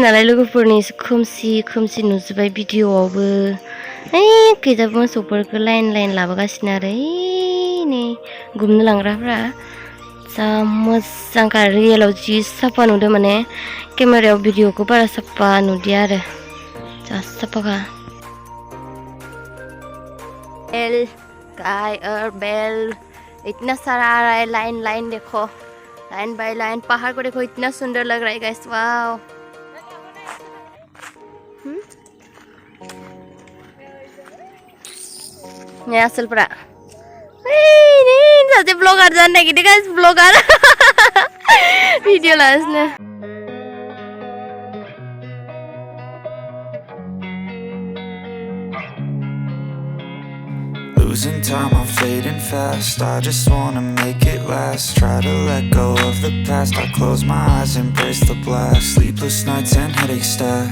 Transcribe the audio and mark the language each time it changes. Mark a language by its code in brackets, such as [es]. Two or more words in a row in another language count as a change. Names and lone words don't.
[brx] नालाय लोगोफोरनि खोमसि नुजोब्बाय भिडिअ'आवबो खैजाबो मोसौफोरखौ लाइन लाबोगासिनो आरो नै गुमनो लांग्राफ्रा जा मोजांखा रियेलाव जि साफा नुदों माने केमेरायाव भिडिअ'खौ बारा साफा नुदिया आरो जा साफाखा [hi] बेल इतना सारा आ रहा है लाइन देखो लाइन बाय लाइन पहाड़ को देखो इतना सुंदर लग रहा है गाइस वाओ ये असल पड़ा [brx] सासे ब्लॉगर जाने नागिरदों गाइस ब्लॉगर भिडिअ लागासिनो [en] Losing time, I'm fading fast. I just wanna make it last. Try to let go of the past. I close my eyes, embrace the blast. Sleepless nights and headaches stack.